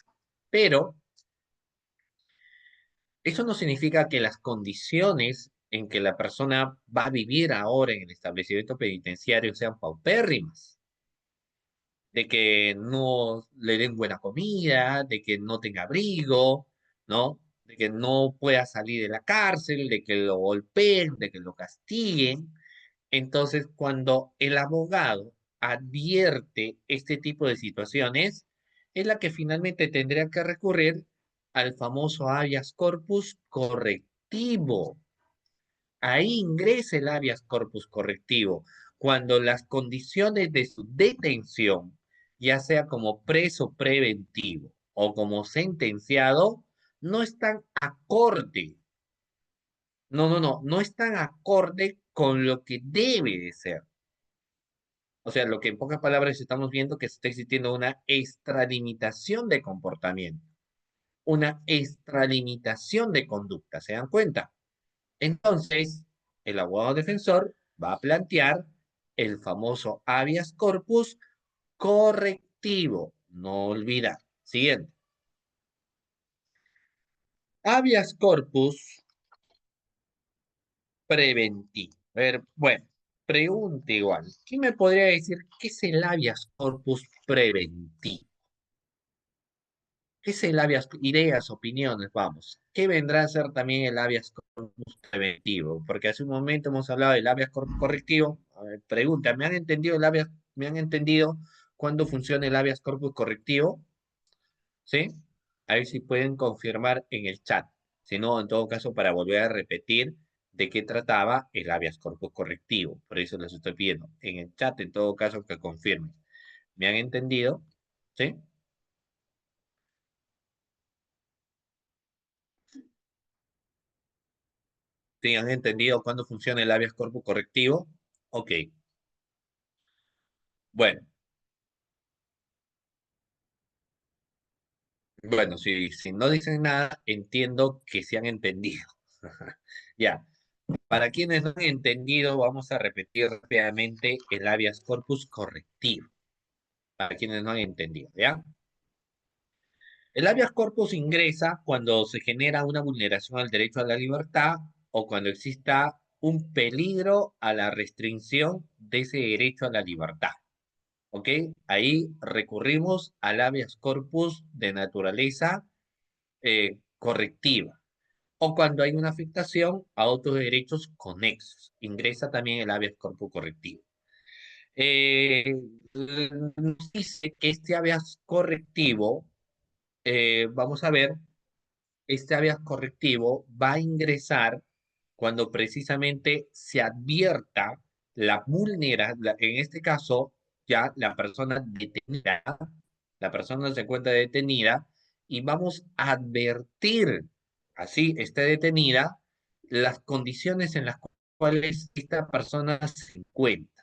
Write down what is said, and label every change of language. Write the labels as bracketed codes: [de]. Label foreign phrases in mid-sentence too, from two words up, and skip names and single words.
[es] Pero eso no significa que las condiciones en que la persona va a vivir ahora en el establecimiento penitenciario sean paupérrimas, de que no le den buena comida, de que no tenga abrigo, ¿no? De que no pueda salir de la cárcel, de que lo golpeen, de que lo castiguen. Entonces, cuando el abogado advierte este tipo de situaciones, es la que finalmente tendría que recurrir al famoso habeas corpus correctivo. Ahí ingresa el habeas corpus correctivo, cuando las condiciones de su detención, ya sea como preso preventivo o como sentenciado, no están acorde. No están acorde con lo que debe de ser. O sea, lo que en pocas palabras estamos viendo que está existiendo una extralimitación de comportamiento, una extralimitación de conducta, ¿se dan cuenta? Entonces, el abogado defensor va a plantear el famoso habeas corpus correctivo, no olvidar. Siguiente. Habeas corpus preventivo. A ver, bueno, pregunta igual. ¿Quién me podría decir qué es el habeas corpus preventivo? ¿Qué es el habeas, ideas, opiniones, vamos? ¿Qué vendrá a ser también el habeas corpus preventivo? Porque hace un momento hemos hablado del habeas corpus correctivo. A ver, pregunta, ¿me han entendido el habeas, me han entendido cuándo funciona el habeas corpus correctivo? ¿Sí? A ver si pueden confirmar en el chat. Si no, en todo caso, para volver a repetir de qué trataba el habeas corpus correctivo. Por eso les estoy pidiendo en el chat, en todo caso, que confirmen. ¿Me han entendido? ¿Sí? ¿Sí han entendido cuándo funciona el habeas corpus correctivo? Ok. Bueno, Bueno, si no dicen nada, entiendo que se han entendido. Ya, para quienes no han entendido, vamos a repetir rápidamente el habeas corpus correctivo. Para quienes no han entendido, ¿ya? El habeas corpus ingresa cuando se genera una vulneración al derecho a la libertad o cuando exista un peligro a la restricción de ese derecho a la libertad. ¿Ok? Ahí recurrimos al habeas corpus de naturaleza correctiva o cuando hay una afectación a otros derechos conexos. Ingresa también el habeas corpus correctivo. Eh, Nos dice que este habeas correctivo, vamos a ver, este habeas correctivo va a ingresar cuando precisamente se advierta la vulnerabilidad, en este caso, ya la persona detenida, la persona se encuentra detenida y vamos a advertir, así esté detenida, las condiciones en las cuales esta persona se encuentra.